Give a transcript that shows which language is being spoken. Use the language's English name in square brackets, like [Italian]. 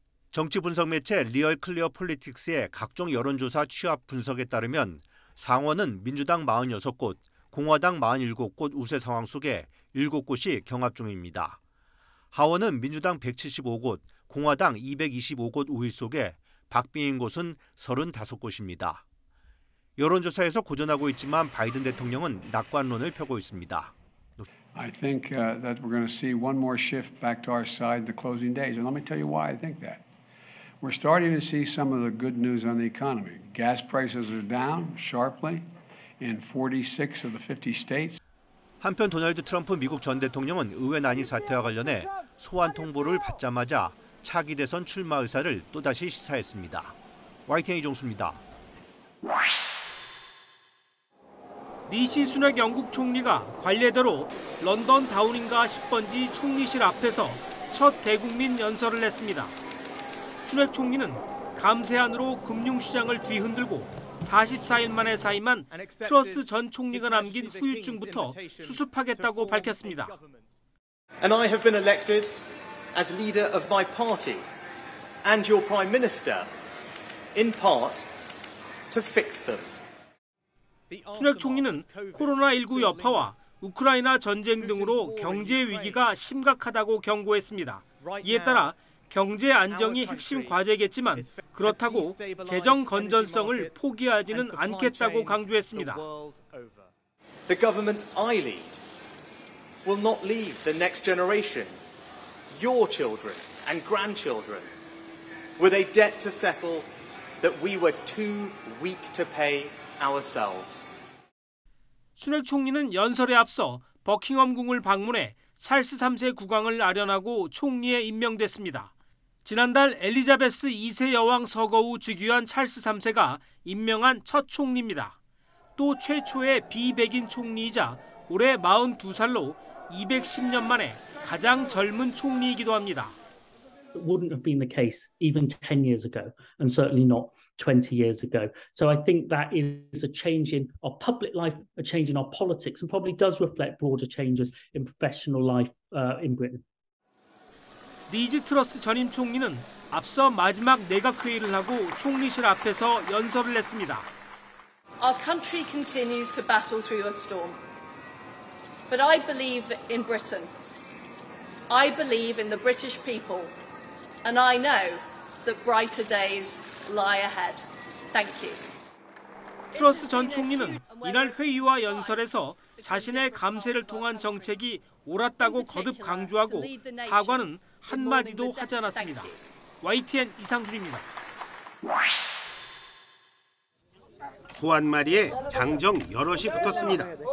[Korean] 정치 분석 매체 리얼 클리어 폴리틱스의 각종 여론조사 취합 분석에 따르면 상원은 민주당 46곳, 공화당 47곳 우세 상황 속에 7곳이 경합 중입니다. 하원은 민주당 175곳, 공화당 225곳 우위 속에 박빙인 곳은 35곳입니다. 여론조사에서 고전하고 있지만 바이든 대통령은 낙관론을 펴고 있습니다. [English] I think that we're going to see one more shift back to our side in the closing days. And let me tell you why I think that. We're starting to see some of the good news on the economy. Gas prices are down sharply in 46 of the 50 states. [Korean] 한편 도널드 트럼프 미국 전 대통령은 의회 난입 사태와 관련해 소환 통보를 받자마자 차기 대선 출마 의사를 또다시 시사했습니다. YTN 이종수입니다. 리시 수낙 영국 총리가 관례대로 런던 다우닝가 10번지 총리실 앞에서 첫 대국민 연설을 했습니다. 수낙 총리는 감세안으로 금융시장을 뒤흔들고 44일 만에 사임한 트러스 전 총리가 남긴 후유증부터 수습하겠다고 밝혔습니다. [English] And I have been elected as leader of my party and your prime minister in part to fix them. [Korean] 수낙 총리는 코로나19 여파와 우크라이나 전쟁 등으로 경제 위기가 심각하다고 경고했습니다. 이에 따라 경제 안정이 핵심 과제겠지만 그렇다고 재정 건전성을 포기하지는 않겠다고 강조했습니다. [English] The government I lead will not leave the next generation, your children and grandchildren, with a debt to settle that we were too weak to pay ourselves. [Korean] 순핵 총리는 연설에 앞서 버킹엄궁을 방문해 찰스 3세 국왕을 아련하고 총리에 임명됐습니다. 지난달 엘리자베스 2세 여왕 서거 후 즉위한 찰스 3세가 임명한 첫 총리입니다. 또 최초의 비백인 총리이자 올해 42살로 210년 만에 가장 젊은 총리이기도 합니다. [English] It wouldn't have been the case even 10 years ago, and certainly not 20 years ago. So I think that is a change in our public life, a change in our politics, and probably does reflect broader changes in professional life in Britain. [Korean] 리즈 트러스 전임 총리는 앞서 마지막 내각 회의를 하고 총리실 앞에서 연설을 했습니다. [English] Our country continues to battle through a storm. But I believe in Britain. I believe in the British people. And I know that brighter days lie ahead. Thank you. [Korean] 트러스 전 총리는 이날 회의와 연설에서 자신의 감세를 통한 정책이 옳았다고 거듭 강조하고 사과는 한마디도 하지 않았습니다. YTN 이상준입니다. 소 한 마리에 장정 여럿이 붙었습니다.